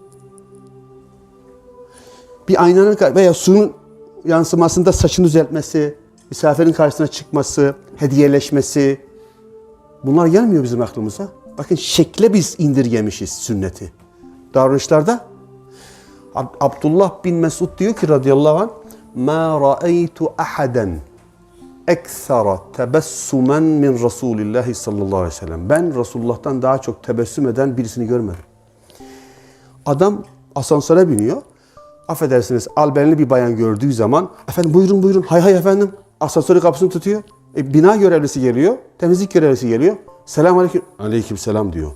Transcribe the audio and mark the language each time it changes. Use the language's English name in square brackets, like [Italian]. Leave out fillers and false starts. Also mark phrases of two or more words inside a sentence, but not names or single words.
[Turkish] Bir aynanın veya suyun yansımasında saçını düzeltmesi, misafirin karşısına çıkması, hediyeleşmesi, bunlar gelmiyor bizim aklımıza. Bakın şekle biz indirgemişiz sünneti. Davranışlarda Abdullah bin Mesud diyor ki [Arabic] رضي الله عنه, مَا رَأَيْتُ أَحَدًا اَكْثَرَ تَبَسُّمًا مِنْ رَسُولِ اللّٰهِ صلى الله عليه وسلم. [Turkish] Ben Resulullah'tan daha çok tebessüm eden birisini görmedim. Adam asansöre biniyor. Affedersiniz, albenli bir bayan gördüğü zaman, efendim buyurun buyurun, hay hay efendim, asansörün kapısını tutuyor. Bina görevlisi geliyor, temizlik görevlisi geliyor. [Arabic] السلام عليكم عليكم السلام [Turkish] diyor.